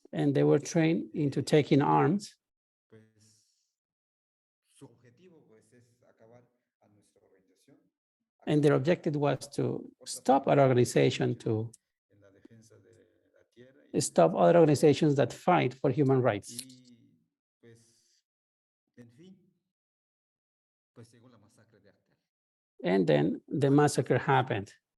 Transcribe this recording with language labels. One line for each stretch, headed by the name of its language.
English: and they were trained into taking arms.
Spanish: pues su objetivo pues es acabar a nuestra organización.
English: And their objective was to stop our organization, to
Spanish: En la defensa de la tierra
English: stop other organizations that fight for human rights.
Spanish: y pues en fin, pues llegó la masacre de Acteal.
English: And then the massacre happened.